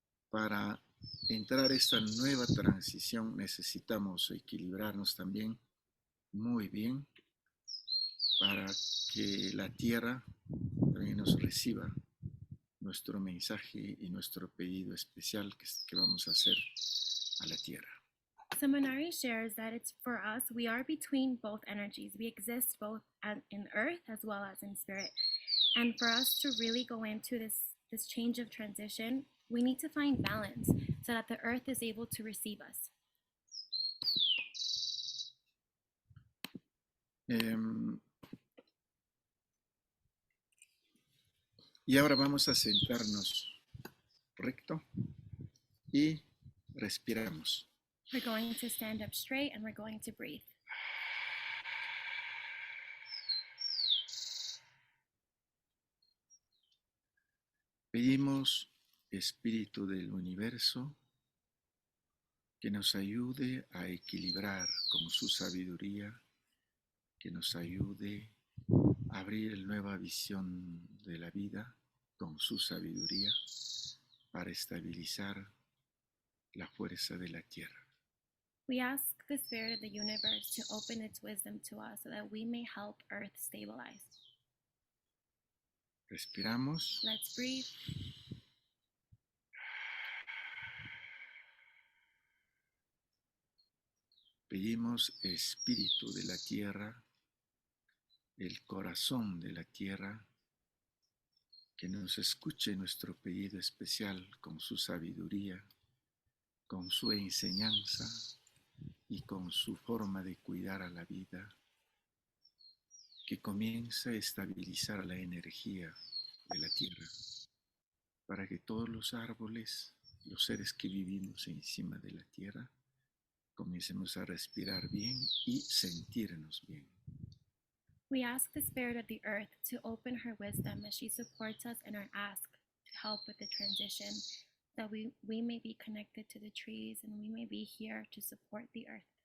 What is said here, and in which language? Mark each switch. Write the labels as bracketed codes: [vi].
[es] Para entrar a esta nueva transición necesitamos equilibrarnos también muy bien para que la tierra también nos reciba nuestro mensaje y nuestro pedido especial que vamos a hacer a la tierra. [en] So Manari shares that it's for us, we are between both energies. We exist both in earth as well as in spirit. And for us to really go into this change of transition, we need to find balance so that the earth is able to receive us. [es] Y ahora vamos a sentarnos recto y respiramos. [en] We're going to stand up straight and we're going to breathe. [es] Pedimos, Espíritu del Universo, que nos ayude a equilibrar con su sabiduría, que nos ayude a abrir nueva visión de la vida con su sabiduría para estabilizar la fuerza de la tierra. [en] We ask the spirit of the universe to open its wisdom to us so that we may help earth stabilize. [es] Respiramos. [en] Let's breathe. [es] Pedimos, Espíritu de la tierra, el corazón de la tierra, que nos escuche nuestro pedido especial con su sabiduría, con su enseñanza y con su forma de cuidar a la vida, que comience a estabilizar la energía de la tierra, para que todos los árboles, los seres que vivimos encima de la tierra, comencemos a respirar bien y sentirnos bien. [en] We ask the spirit of the earth to open her wisdom as she supports us in our ask to help with the transition, that we may be connected to the trees and we may be here to support the earth.